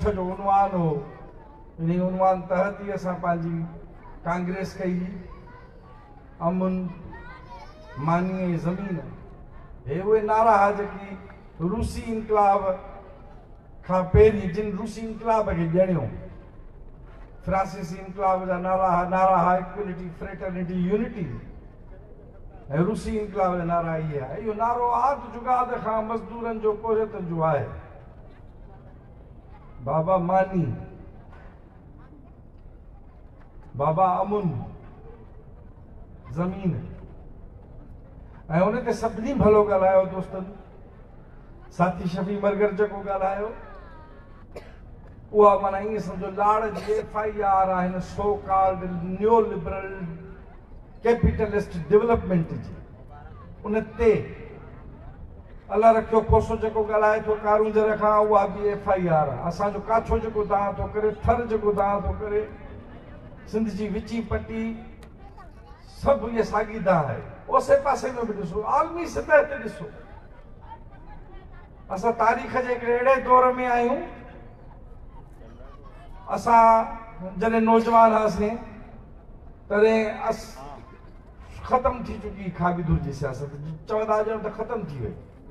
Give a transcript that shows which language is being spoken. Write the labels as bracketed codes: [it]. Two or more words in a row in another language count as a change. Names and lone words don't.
[sd] जो उनवान हो इन उनवान तहत ई असां पंहिंजी कांग्रेस कई अमन मानी ऐं ज़मीन हे उहे नारा हुआ जेकी रूसी इनकलाब खां पहिरीं जिन रूसी इनकलाब खे ॼणियो फ्रांसीसी इनकलाब जा नारा हुआ [en] equality fraternity unity [sd] ऐं रूसी इनकलाब जा नारा इहे आहे। इहो नारो आद जुगाद खां मज़दूरनि जो पोरियतनि जो आहे। बाबा मानी बाबा अमुन ज़मीन ऐं उन ते सभिनी भलो ॻाल्हायो दोस्तनि। साथी शफ़ी मरगर जेको ॻाल्हायो उहा माना ईअं सम्झो लाड़ जी FIR आहिनि [en] so called neo liberal capitalist development [sd] जी उन ते अलाह रखियो खोसो जेको ॻाल्हाए थो कारूंजर खां उहा बि FIR आहे। असांजो काछो जेको दांह थो करे थर जेको दांह थो करे सिंध जी विची पट्टी सभु इहे साॻी दांह आहे। ओसे पासे में बि ॾिसो आलमी सतह ते ॾिसो असां तारीख़ जे हिकिड़े अहिड़े दौर में आहियूं असां जॾहिं नौजवान हुआसीं तॾहिं ख़तम थी चुकी खाबीदुर जी सियासत चवंदा ॼण त ख़तम थी वई।